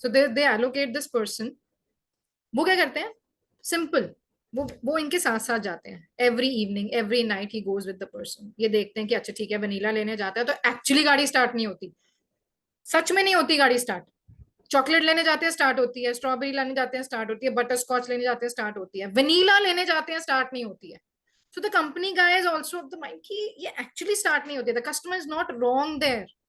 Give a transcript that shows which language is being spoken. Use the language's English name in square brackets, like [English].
[English] So they allocate this person. [Hindi] वो क्या करते हैं, simple, वो इनके साथ साथ जाते हैं. [English] every evening, every night he goes with the person. [Hindi] ये देखते हैं कि अच्छा ठीक है वनीला लेने जाता है, तो एक्चुअली गाड़ी स्टार्ट नहीं होती, सच में नहीं होती गाड़ी स्टार्ट. चॉकलेट लेने जाते हैं स्टार्ट होती है, स्ट्रॉबेरी लेने जाते हैं स्टार्ट होती है, बटर स्कॉच लेने जाते हैं स्टार्ट होती है, वनीला लेने जाते हैं स्टार्ट नहीं होती है. [English] so the company guy is also of the mind [Hindi] कि ये एक्चुअली स्टार्ट नहीं होती है, [English] The customer is not wrong there.